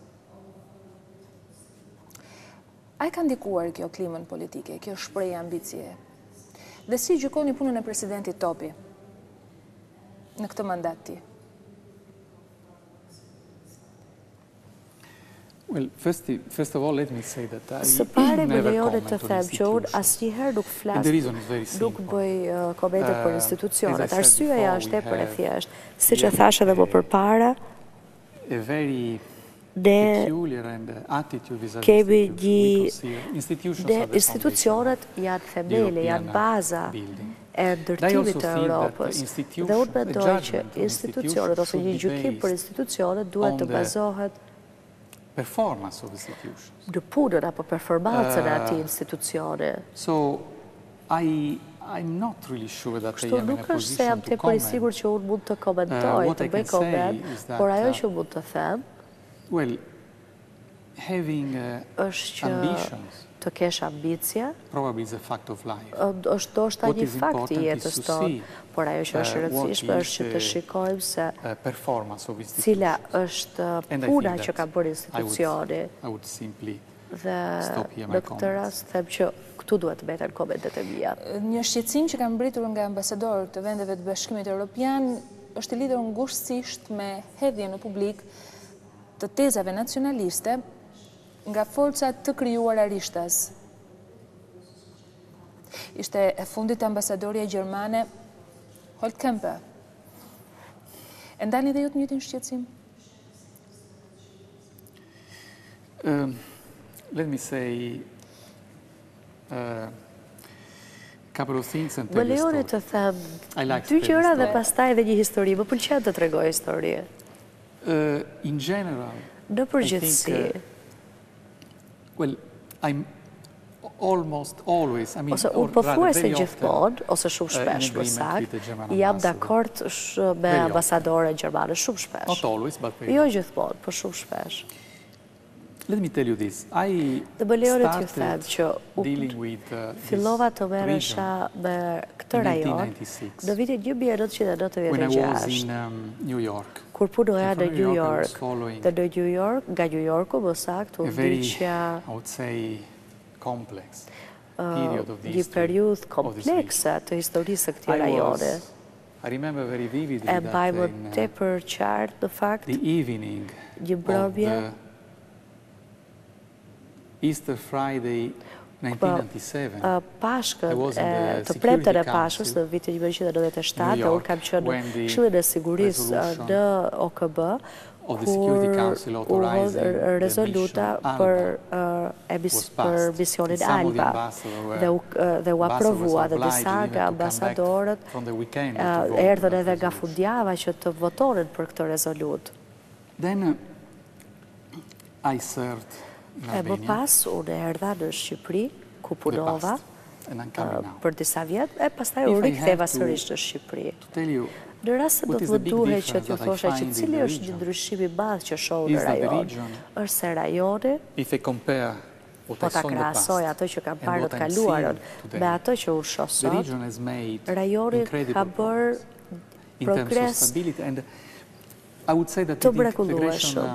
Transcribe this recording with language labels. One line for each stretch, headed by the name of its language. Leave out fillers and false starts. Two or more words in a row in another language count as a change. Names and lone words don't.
Albanian: A e ka ndikuar kjo klimën politike, kjo shprehje ambicie? Dhe si gjykoni punën e presidentit Topi në këtë mandat ti?
English: Well, first of all, let me say that
Albanian: Së pari më lejoni të them që unë asnjëherë nuk flas, nuk bëj komente për institucionet. Arsyeja është tepër e thjeshtë. Siç e thash edhe më përpara, ne kemi institucionet janë themeli, janë baza e ndërtimit të Europës. Dhe unë mendoj që institucionet ose një gjykim për institucionet duhet të bazohet
English: performance of institutions.
Albanian: Në punën apo performancën e atij institucioni.
English: So I'm not really sure that I am in a
Albanian: Nuk është se jam
English: position to
Albanian: tepër i sigurt që unë mund të komentoj, të bëj koment, por ajo që mund të them
English: well, having ambitions
Albanian: të kesh ambicie,
English: probably is a fact of life.
Albanian: është ndoshta një fakt i jetës tonë, por ajo që është e rëndësishme është që të shikojmë se cila është puna që ka bërë institucioni. Dhe në këtë rast them që këtu duhet të mbeten komentet e mia. Një shqetësim që ka mbritur nga ambasadorët të vendeve të Bashkimit Evropian është i lidhur ngushtësisht me hedhjen në publik të tezave nacionaliste nga forcat të krijuara rishtas. Ishte e fundit ambasadorja gjermane Holtkemper. E ndani dhe ju të njëjtin shqetësim?
English: Let me say couple of things and tell
Albanian: Më lejoni të them dy gjëra dhe pastaj edhe një histori. Më pëlqen të tregoj histori.
English: In general,
Albanian: në përgjithësi,
English: well, I'm almost always, I mean,
Albanian: ose unë pothuajse gjithmonë, ose shumë shpesh për saktë, jam dakord me ambasadore gjermane shumë shpesh.
English: Not always, but very
Albanian: jo gjithmonë, por shumë shpesh.
English: Let me tell you this. I
Albanian: started fillova të merresha me këtë rajon në vitin 1996.
English: When I was in New York.
Albanian: Kur punoja në New York. Dhe në New York, nga New Yorku më saktë, u ndiqja
English: I would say complex period of the
Albanian: një periudhë komplekse të historisë së këtij rajoni.
English: I remember very vividly
Albanian: that mbaj më tepër qartë në fakt
English: the evening
Albanian: një mbrëmje
English: Easter Friday 1997.
Albanian: Pashkën të premten e Pashkës në vitin 1997, dhe unë kam qenë në Këshillin e Sigurisë në OKB, kur rezoluta për misionin Alba dhe u aprovua dhe disa nga ambasadorët erdhën edhe nga fundjava që të votonin për këtë rezolut.
English: Then I served
Albanian: E më pas, unë erdha në Shqipëri, ku punova për disa vjetë, e pastaj u riktheva sërish në Shqipëri. Në rast se do të më duhet që t'ju thosha që cili është një ndryshim i madh që shoh në rajon, është se rajoni, po ta krahasoj ato që kam parë në të kaluarën me ato që unë shoh sot, rajoni ka bërë progres të mrekullueshëm.